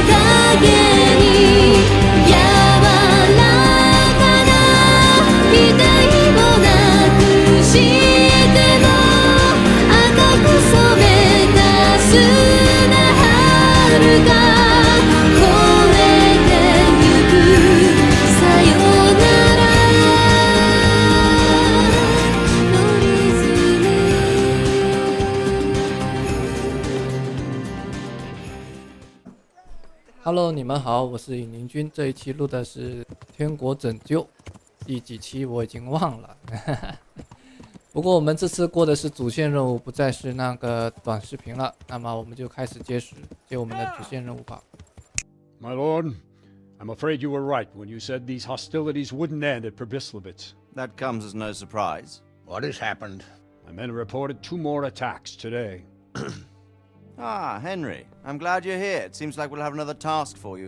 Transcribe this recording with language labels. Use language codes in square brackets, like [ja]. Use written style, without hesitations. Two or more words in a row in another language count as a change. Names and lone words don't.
[ja] 影に柔らかな額をなくしても赤く染めた砂春が越えてゆくさよならのリズム [zh] Hello， 你们好，我是尹宁君。这一期录的是《天国拯救》，第几期我已经忘了。不过我们这次过的是主线任务，不再是那个短视频了。那么我们就开始接我们的主线任务吧。 [en] My lord, I'm afraid you were right when you said these hostilities wouldn't end at Pribyslavitz. That comes as no surprise. What has happened? My men reported 2 more attacks today. Ah, Henry. I'm glad you're here. It seems like we'll have another task for you.